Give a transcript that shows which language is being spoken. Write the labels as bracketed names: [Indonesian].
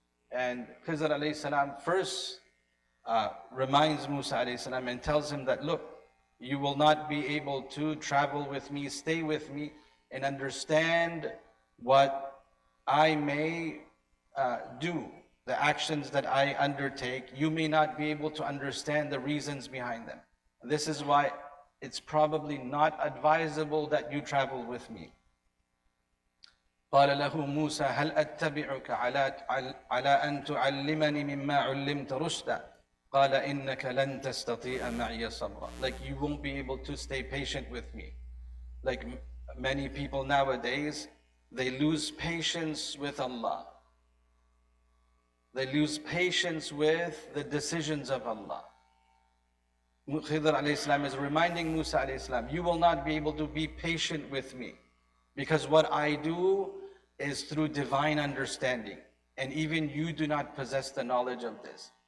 [English] And Khidr alayhi salam first reminds Musa alayhi salam and tells him that, look, you will not be able to travel with me, stay with me, and understand what I may do, the actions that I undertake. You may not be able to understand the reasons behind them. This is why it's probably not advisable that you travel with me. [Arabic] قال له موسى هل أتبعك على أن تعلمني مما علمت رشدا قال إنك لن تستطيع معي صبرا. [English] Like, you won't be able to stay patient with me. Like many people nowadays, they lose patience with Allah. They lose patience with the decisions of Allah. Khidr alayhi salam is reminding Musa alayhi salam, you will not be able to be patient with me, because what I do is through divine understanding, and even you do not possess the knowledge of this.